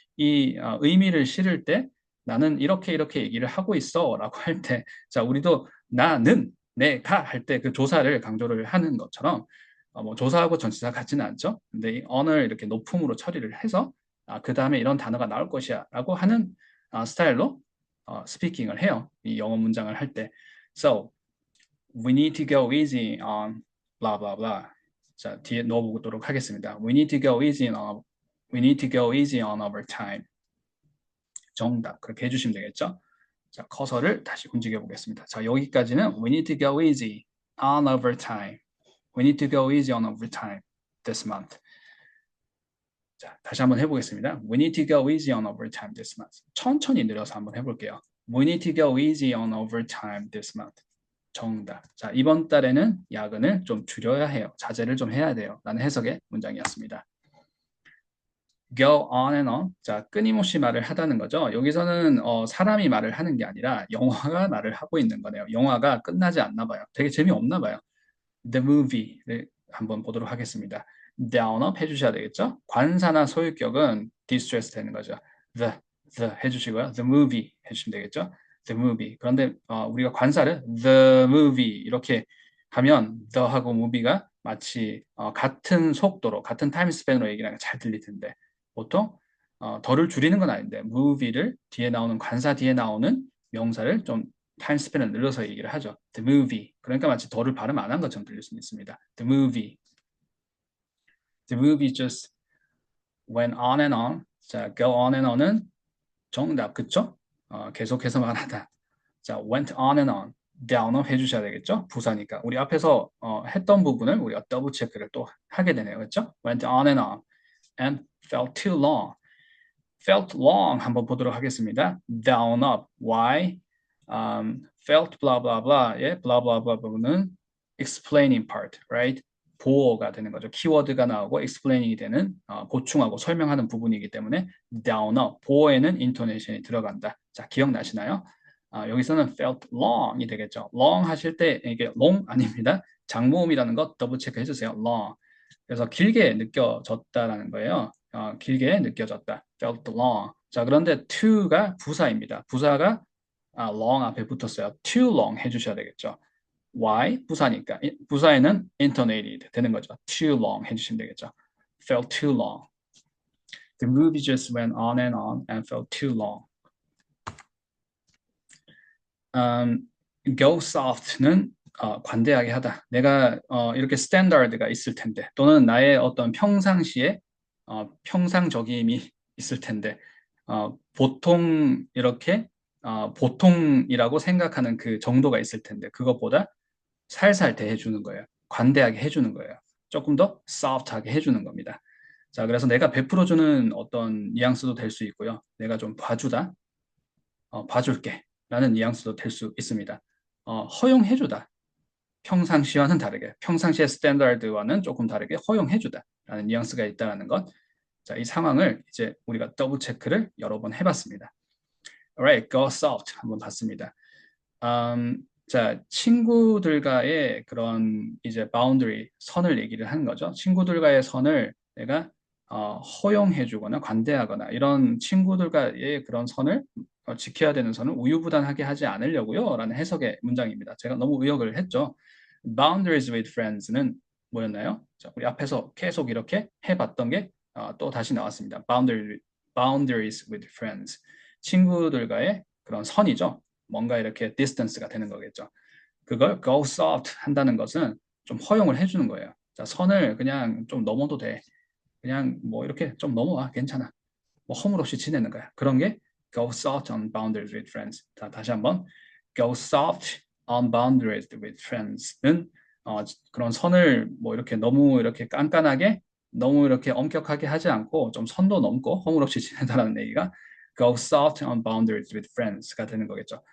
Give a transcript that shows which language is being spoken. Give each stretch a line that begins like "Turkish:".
Korean: 이 의미를 실을 때 나는 이렇게 얘기를 하고 있어 라고 할 때, 자, 우리도 나는, 내가 할 때 그 조사를 강조를 하는 것처럼 뭐 조사하고 전치사 같지는 않죠. 근데 이 on을 이렇게 높음으로 처리를 해서 그 다음에 이런 단어가 나올 것이야 라고 하는 스타일로 스피킹을 해요. 이 영어 문장을 할 때.
English: So, we need to go easy on blah blah blah.
Korean: 자, 뒤에 넣어보도록 하겠습니다.
English: We need to go easy on our time.
Korean: 정답. 그렇게 해주시면 되겠죠? 자, 커서를 다시 움직여 보겠습니다. 자, 여기까지는
English: we need to go easy on overtime. We need to go easy on overtime this month.
Korean: 자, 다시 한번 해보겠습니다.
English: We need to go easy on overtime this month.
Korean: 천천히 늘려서 한번 해볼게요.
English: We need to go easy on overtime this month.
Korean: 정답. 자, 이번 달에는 야근을 좀 줄여야 해요. 자제를 좀 해야 돼요. 라는 해석의 문장이었습니다.
English: go on and on.
Korean: 자, 끊임없이 말을 하다는 거죠. 여기서는 사람이 말을 하는 게 아니라 영화가 말을 하고 있는 거네요. 영화가 끝나지 않나 봐요. 되게 재미없나 봐요. The movie를 한번 보도록 하겠습니다. down up 해주셔야 되겠죠. 관사나 소유격은 distress 되는 거죠. the 해주시고요. the movie 해주시면 되겠죠.
English: the movie.
Korean: 그런데 우리가 관사를 the movie 이렇게 하면 the하고 movie가 마치 같은 속도로 같은 타임 스팬으로 얘기하는 게 잘 들릴 텐데 보통 덜을 줄이는 건 아닌데 movie를 뒤에 나오는 관사 뒤에 나오는 명사를 좀 타임 스팬을 늘려서 얘기를 하죠.
English: The movie.
Korean: 그러니까 마치 덜을 발음 안 한 것처럼 들릴 수 있습니다.
English: The movie. The movie just went on and on.
Korean: 자, go on and on은 정답, 그쵸? 계속해서 말하다. 자,
English: went on and on.
Korean: down 해주셔야 되겠죠? 부사니까. 우리 앞에서 했던 부분을 우리가 더블 체크를 또 하게 되네요. 그렇죠?
English: went on and on and felt too long.
Korean: felt long 한번 보도록 하겠습니다.
English: down up. why? felt blah blah blah의 blah blah blah 부분은 explaining part, right?
Korean: 보어가 되는 거죠. 키워드가 나오고 explaining이 되는 보충하고 설명하는 부분이기 때문에 down up, 보어에는 intonation이 들어간다. 자, 기억나시나요? 여기서는 felt long이 되겠죠. long 하실 때 이게 long 아닙니다. 장모음이라는 거 더블 체크 해주세요.
English: long.
Korean: 그래서 길게 느껴졌다라는 거예요. 길게 느껴졌다.
English: felt long.
Korean: 자, 그런데 to가 부사입니다. 부사가 long 앞에 붙었어요. too long 해주셔야 되겠죠. why? 부사니까. 부사에는 intonated 되는 거죠. too long 해주시면 되겠죠.
English: felt too long. The movie just went on and felt too long.
Korean: Go soft는 관대하게 하다. 내가 이렇게 스탠다드가 있을 텐데 또는 나의 어떤 평상시에 평상적임이 있을 텐데 보통 이렇게 보통이라고 생각하는 그 정도가 있을 텐데 그것보다 살살 대해주는 거예요. 관대하게 해주는 거예요. 조금 더 soft하게 해주는 겁니다. 자, 그래서 내가 베풀어주는 어떤 뉘앙스도 될 수 있고요. 내가 좀 봐주다, 봐줄게 라는 뉘앙스도 될 수 있습니다. 허용해주다. 평상시와는 다르게, 평상시의 스탠다드와는 조금 다르게 허용해주다라는 뉘앙스가 있다는 것. 자, 이 상황을 이제 우리가 더블 체크를 여러 번 해봤습니다.
English: Alright, go south
Korean: 한번 봤습니다. 자, 친구들과의 그런 이제 boundary, 선을 얘기를 하는 거죠. 친구들과의 선을 내가 허용해주거나 관대하거나 이런 친구들과의 그런 선을 지켜야 되는 선을 우유부단하게 하지 않으려고요 라는 해석의 문장입니다. 제가 너무 의역을 했죠.
English: Boundaries with friends는
Korean: 뭐였나요? 자, 우리 앞에서 계속 이렇게 해봤던 게 또 다시 나왔습니다.
English: Boundaries with friends.
Korean: 친구들과의 그런 선이죠. 뭔가 이렇게 distance가 되는 거겠죠. 그걸 go soft 한다는 것은 좀 허용을 해주는 거예요. 자, 선을 그냥 좀 넘어도 돼. 그냥 뭐 이렇게 좀 넘어와. 괜찮아. 뭐 허물없이 지내는 거야. 그런 게
English: go soft on boundaries with friends.
Korean: 자, 다시 한번
English: go soft on boundaries with friends
Korean: 는 그런 선을 뭐 이렇게 너무 이렇게 깐깐하게 너무 이렇게 엄격하게 하지 않고 좀 선도 넘고 허물없이 지낸다는 얘기가 go soft on boundaries with friends가 되는 거겠죠.